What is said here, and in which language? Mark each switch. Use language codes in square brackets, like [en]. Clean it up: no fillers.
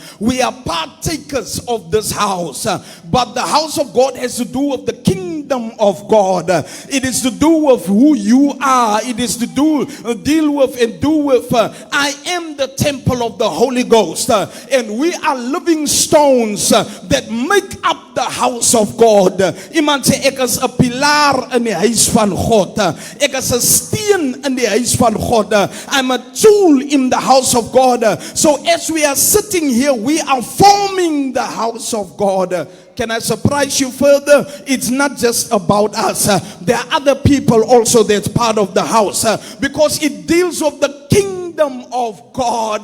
[en] We are partakers of this house, but the house of God has to do with the kingdom of God. It is to do with who you are. It is to deal with and do with I am the temple of the Holy Ghost, and we are living stones that make up the house of God. [af] Iemand sê ek is 'n pilaar in die huis van God. Ek is 'n steen in die huis van God. [en] I'm a tool in the house of God. So as we are sitting here, we are forming the house of God. Can I surprise you further? It's not just about us. There are other people also that's part of the house, because it deals with the kingdom of God.